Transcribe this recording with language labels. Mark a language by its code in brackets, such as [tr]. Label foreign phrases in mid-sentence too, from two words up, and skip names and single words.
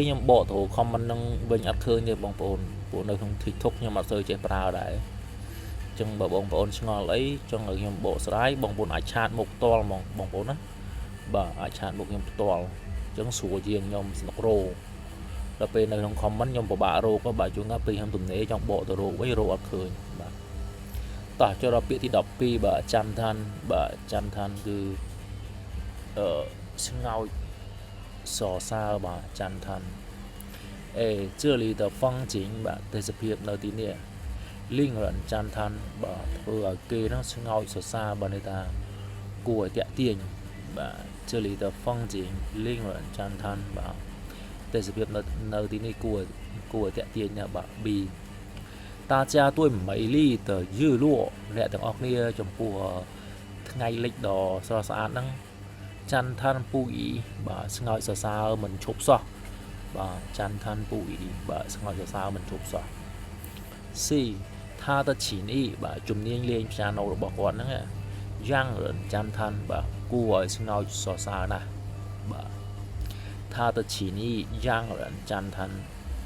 [km] ខ្ញុំបកទៅ comment នឹងវិញអត់ឃើញទេបងប្អូនព្រោះនៅក្នុង TikTok ខ្ញុំអត់សូវចេះប្រើដែរចឹងបើបងប្អូនឆ្ងល់អីចង់ឲ្យខ្ញុំបកស្រាយបងប្អូនអាចឆាតមកផ្ទាល់ហ្មងបងប្អូនណាបាទអាចឆាតមកខ្ញុំផ្ទាល់ចឹងស្រួលជាងខ្ញុំស្នុករោដល់ពេលនៅក្នុង comment ខ្ញុំពិបាករកបាទជួនកាលពេលខ្ញុំទំនេរចង់បកទៅរកវិញរកអត់ឃើញបាទតោះចូលដល់ពាក្យទី12បាទច័ន្ទថានបាទច័ន្ទថានគឺ ស្ងោចសរសើរបាទច័ន្ទថាន [zh] 这里的风景 [km] បាទទេសភាពនៅទីនេះលីងរ៉ាន់ច័ន្ទថានបាទធ្វើឲ្យគេនោះស្ងោច សរសើរបាទន័យថាគួរឲ្យតាក់ទាញបាទ [zh] 这里的风景令人赞叹 [km] បាទទេសភាពនៅទី នេះគួរឲ្យតាក់ទាញណាបាទ B [zh] 大家对美丽的日落 [km] អ្នកទាំង អស់គ្នាចំពោះថ្ងៃលិចដ៏ស្រស់ស្អាតហ្នឹងច័ន្ទថានពូអ៊ីបាទស្ងោចសរសើរមិនឈប់សោះបាទច័ន្ទថានពូអ៊ីបាទស្ងោចសរសើរមិនឈប់សោះ C ថាតឈីនីបាទជំនាញលេងព្យ៉ាណូរបស់គាត់ហ្នឹងយ៉ាងច័ន្ទថានបាទគួរឲ្យស្ងោចសរសើរណាស់បាទថាតឈីនីយ៉ាងច័ន្ទថាន